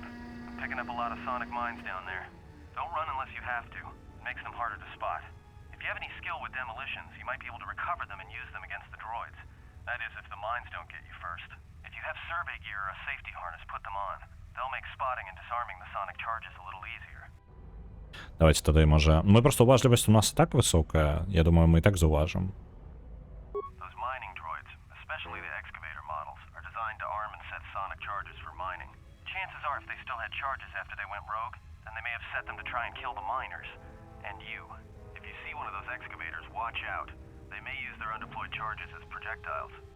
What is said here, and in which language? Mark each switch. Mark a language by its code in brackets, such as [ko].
[en] I'm picking up a lot of sonic mines down there. Don't run unless you have to. It makes them harder to spot. If you have any skill with demolitions, you might be able to recover them and use them against the droids. That is, if the mines don't get you first. If you have survey gear or a safety harness, put them on. They'll make spotting and disarming the sonic charges a little easier. [uk] Давайте тоді, може... Ми просто уважливість у нас і так висока, я думаю, ми і так зауважимо. [en] Those mining droids, especially the excavator models, are designed to arm and set sonic charges for mining. Chances are if they still had charges after they went rogue, then they may have set them to try and kill the miners. And you. If you see one of those excavators, watch out. They may use their undeployed charges as projectiles.